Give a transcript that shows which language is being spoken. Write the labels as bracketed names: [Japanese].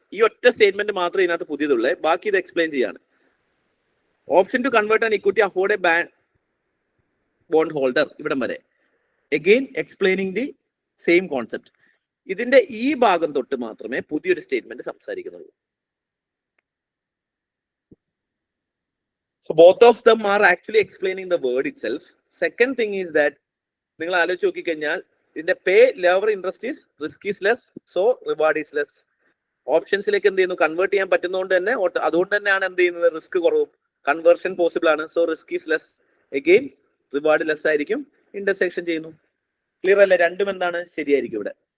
[Malayalam] ഈ ഒറ്റ സ്റ്റേറ്റ്മെന്റ് മാത്രമേ ഇതിനകത്ത് പുതിയതുള്ളൂ, ബാക്കി ഇത് എക്സ്പ്ലെയിൻ ചെയ്യാണ്. [English] option to convert an equity afford a bond holder, [Malayalam] ഇവിടം വരെ. [English] Again explaining the same concept. [Malayalam] ഇതിന്റെ ഈ ഭാഗം തൊട്ട് മാത്രമേ പുതിയൊരു statement സംസാരിക്കുന്നുള്ളൂ. [English] So both of them are actually explaining the word itself. Second thing is that [Malayalam] നിങ്ങൾ ആലോചിച്ച് നോക്കിക്കഴിഞ്ഞാൽ ഇതിന്റെ പേ lever interest is [English] Risk is less, so reward is less. [Malayalam] ഓപ്ഷൻസിലേക്ക് എന്ത് ചെയ്യുന്നു? കൺവേർട്ട് ചെയ്യാൻ പറ്റുന്നതുകൊണ്ട് തന്നെ, അതുകൊണ്ട് തന്നെയാണ് എന്ത് ചെയ്യുന്നത്? റിസ്ക് കുറവും. കൺവേർഷൻ പോസിബിൾ ആണ്, [English] So risk is less. [Malayalam] Again reward less ആയിരിക്കും. ഇന്റർസെക്ഷൻ ചെയ്യുന്നു. ക്ലിയർ അല്ലേ? രണ്ടും എന്താണ്? ശരിയായിരിക്കും ഇവിടെ.